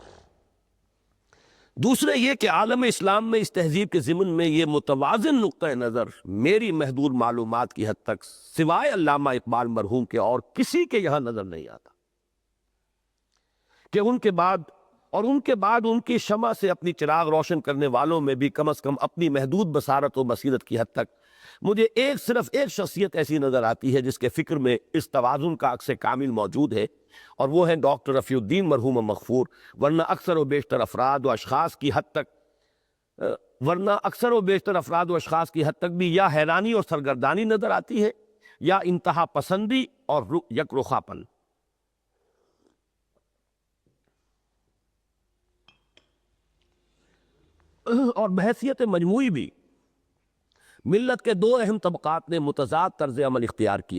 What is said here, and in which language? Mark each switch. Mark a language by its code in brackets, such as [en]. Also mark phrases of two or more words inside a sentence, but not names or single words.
[ur] دوسرے یہ کہ عالم اسلام میں اس تہذیب کے ضمن میں یہ متوازن نقطۂ نظر میری محدود معلومات کی حد تک سوائے علامہ اقبال مرحوم کے اور کسی کے یہاں نظر نہیں آتا کہ ان کے بعد ان کی شمع سے اپنی چراغ روشن کرنے والوں میں بھی کم از کم اپنی محدود بصارت و بصیرت کی حد تک مجھے صرف ایک شخصیت ایسی نظر آتی ہے جس کے فکر میں اس توازن کا عکس کامل موجود ہے، اور وہ ہے ڈاکٹر رفیع الدین مرحوم مغفور۔ ورنہ اکثر و بیشتر افراد و اشخاص کی حد تک بھی یا حیرانی اور سرگردانی نظر آتی ہے یا انتہا پسندی اور یک رخاپن۔ اور بحیثیت مجموعی بھی ملت کے دو اہم طبقات نے متضاد طرز عمل اختیار کیا۔